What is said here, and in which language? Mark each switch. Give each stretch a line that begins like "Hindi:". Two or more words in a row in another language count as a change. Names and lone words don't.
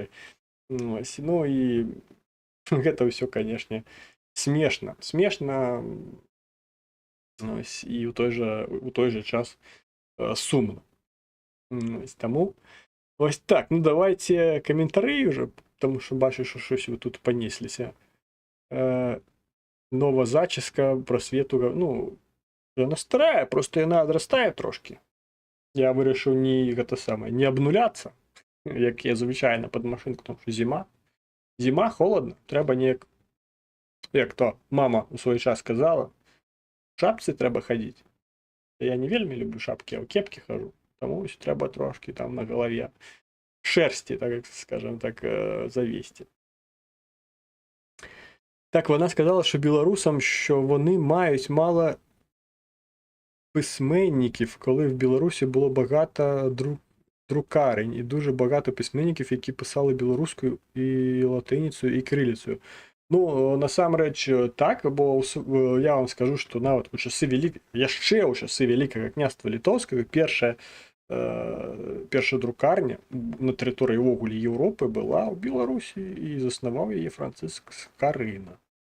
Belarusian: Ось, ну і гэта ўсё, канешне, смешна. Смешна ось, і у той же час сумна. Ось, таму ось так, ну давайте каментары уже,
Ukrainian: тому що бачу, що щось ви тут понесліся. Нова зачіска
Belarusian: про свету, ну, яна старая, просто яна адрастае трошки. Я вырашыў не абнуляцца, як я звычайна пад машынку,
Ukrainian: тому що зима, холодно,
Belarusian: трэба неяк, як то мама у свой час сказала, в шапцы трэба хадзіць. Я не вельмі люблю шапки, а ў кепкі хожу, тому ось трэба трошки там
Ukrainian: на голове шерсті,
Belarusian: так скажем так, завісти.
Ukrainian: Так, вона сказала, що білорусам, що вони мають мало письменників, коли в Білорусі було багато друкарень і дуже багато письменників, які писали білоруською і латиницею, і кирилицею.
Belarusian: Ну, насамрэч так, бо я вам скажу, што нават у часы яшчэ ў часы Вялікага княства Літоўскага першая друкарня на тэрыторыі ўвогуле Еўропы была ў Беларусі і заснаваў яе Францыск Скарына.